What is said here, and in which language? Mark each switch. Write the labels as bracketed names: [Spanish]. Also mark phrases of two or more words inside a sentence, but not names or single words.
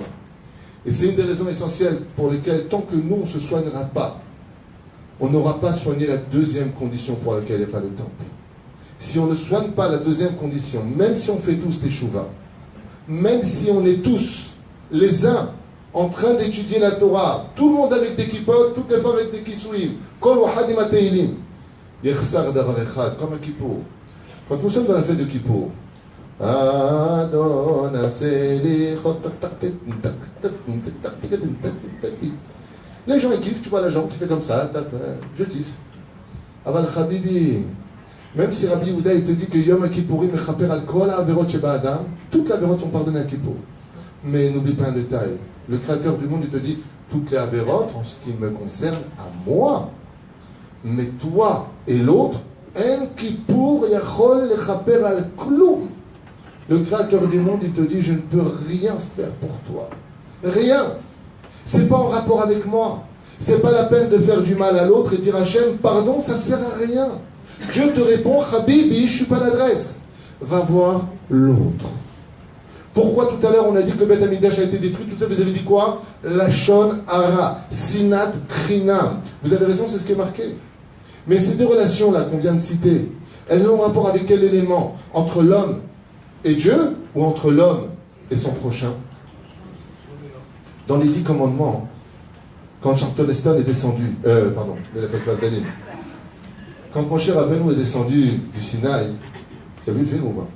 [French] Et c'est une des raisons essentielles pour lesquelles, tant que nous, on ne se soignera pas, on n'aura pas soigné la deuxième condition pour laquelle il n'y a pas le temple. Si on ne soigne pas la deuxième condition, même si on fait tous teshuva, même si on est tous, les uns, en train d'étudier la Torah, tout le monde avec des kippot, toutes les femmes avec des kissouim, [Arabic] كل واحد [Hebrew] עם הטליתים, יחסר דבר אחד, [French] comme un kippour. Quand nous sommes dans la fête de Kippour, les gens ils kiffent, tu vois la jambe qui fait comme ça, je kiffe. Aval Habibi, même si Rabbi Yehuda il te dit que [Hebrew] יום הכיפורים מכפר על כל העבירות שבא אדם, [French] toutes les averot sont pardonnées à Kippour. Mais n'oublie pas un détail, le Créateur du monde il te dit toutes les averot en ce qui me concerne à moi, mais toi et l'autre, en Kippour [Hebrew] יכול לכפר על כלום. [French] Le Créateur du monde, il te dit, je ne peux rien faire pour toi. Rien. C'est pas en rapport avec moi. C'est pas la peine de faire du mal à l'autre et dire Hachem, pardon, ça sert à rien. Dieu te répond, Habibi, je suis pas l'adresse. Va voir l'autre. Pourquoi tout à l'heure on a dit que le Beth Amikdash a été détruit? Tout ça, vous avez dit quoi? [Hebrew] לשון הרע, שנאת חינם. [French] Vous avez raison, c'est ce qui est marqué. Mais ces deux relations-là qu'on vient de citer, elles ont un rapport avec quel élément? Entre l'homme et Dieu, ou entre l'homme et son prochain? Dans les 10 commandements, quand Charlton Heston est descendu, quand Moshe Rabbeinu est descendu du Sinaï, tu as vu le film ou pas?